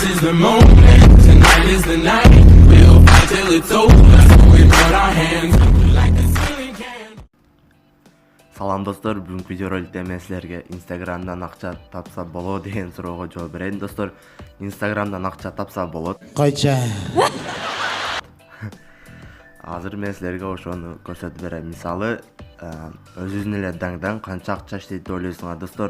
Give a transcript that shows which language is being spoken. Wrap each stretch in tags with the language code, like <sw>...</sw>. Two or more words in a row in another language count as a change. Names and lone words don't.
<en>the moment. Tonight is the night. We'll fight till it's over. So we put our hands up like the ceiling can.</en> <ky>Салам достор, бүгүнкү видео роликте мен силерге Instagramдан акча тапса болот деген суроого жооп берейин. Достор, Instagramдан акча тапса болот. Койча. Азыр мен силерге ошону көрсөтүп берем. Мисалы, өзүңүздүн эле даңдан канча акча иштейт деп ойлойсуңар достор.</ky>